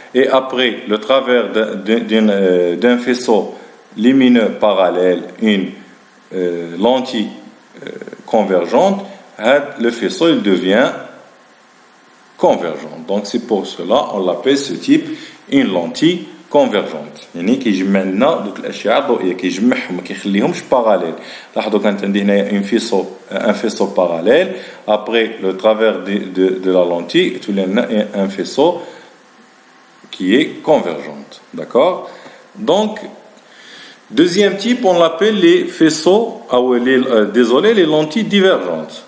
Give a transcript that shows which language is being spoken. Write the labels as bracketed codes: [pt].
[fr] Et après le travers d'un faisceau lumineux parallèle, une lentille convergente, le faisceau il devient convergent. Donc c'est pour cela on l'appelle ce type une lentille convergente. [ar] يعني كيجمع لنا دوك الاشعه الضوئيه كيجمعهم ما كيخليهمش باراليل. لاحظوا كانت عندي هنايا [fr] un faisceau parallèle, après le travers de la lentille [ar] تولي لنا [fr] un faisceau qui est convergente. D'accord? Donc deuxième type, on l'appelle les faisceaux, les lentilles divergentes.